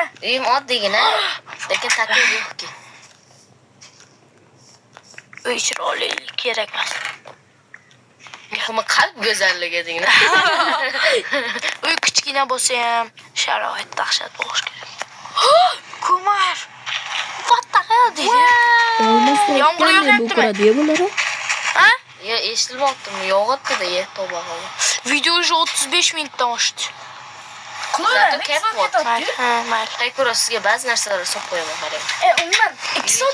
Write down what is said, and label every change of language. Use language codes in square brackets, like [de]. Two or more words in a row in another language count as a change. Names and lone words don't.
[uz] Uyim oddiygina, lekin taklif yo'qki. Uy chiroyli kerak emas. Muhimi qalb go'zalligi degina. Uy kichkina bo'lsa ham sharoit dahshat bo'lishi kerak. Ko'mar. [en] What the hell [uz] deydi? Yomg'ir yog'yaptimi? Bular. Ha? Yo, eshitilmoqdimi? Yog'yapti-da, tavba qildi. Video уже 35 minutdan oshdi. Zato kapot. Ha, mayli. Qaykura sizga ba'zi narsalarni solib qo'yaman, qarang. Umuman 2 soat